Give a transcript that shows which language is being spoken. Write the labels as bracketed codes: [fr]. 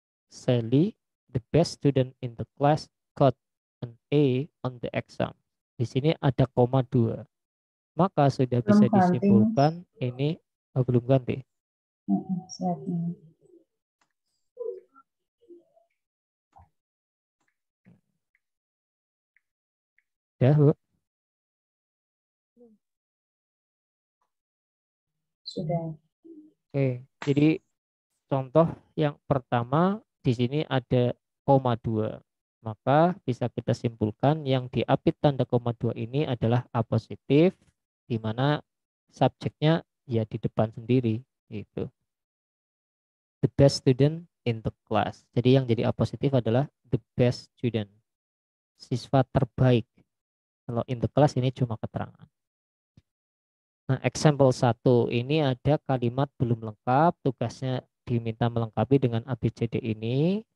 [en] Sally, the best student in the class, got an A on the exam. [id] Di sini ada koma 2. Maka sudah Belum bisa ganti, Mas. disimpulkan ini belum ganti. Slide-nya. Ya, Bu. Sudah. Oke, jadi contoh yang pertama di sini ada koma 2. Maka bisa kita simpulkan yang diapit tanda koma 2 ini adalah apositif, di mana subjeknya ya di depan sendiri gitu. [en] The best student in the class. [id] Jadi yang jadi apositif adalah [en] the best student. [id] Siswa terbaik. Kalau [en] in the class [id] ini cuma keterangan. Nah, example 1 ini ada kalimat belum lengkap, tugasnya diminta melengkapi dengan ABCD ini.